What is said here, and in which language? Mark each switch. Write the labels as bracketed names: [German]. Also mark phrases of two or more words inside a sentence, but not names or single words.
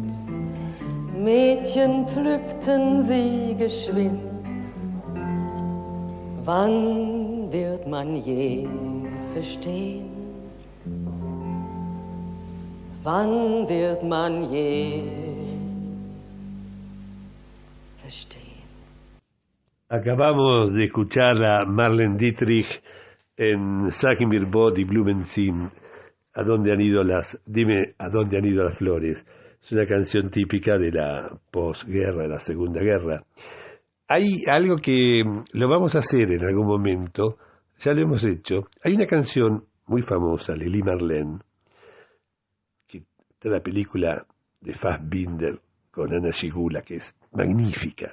[German] Mädchen pflückten sie geschwind. Wann wird man je verstehen? Wann wird man je verstehen? [Spanish] Acabamos de escuchar a Marlene Dietrich en Sag mir, wo die Blumen sind. ¿A dónde han ido dime a dónde han ido las flores? Es una canción típica de la posguerra, de la Segunda Guerra. Hay algo que lo vamos a hacer en algún momento, ya lo hemos hecho. Hay una canción muy famosa, Lili Marlene, que está en la película de Fassbinder con Ana Schigula, que es magnífica.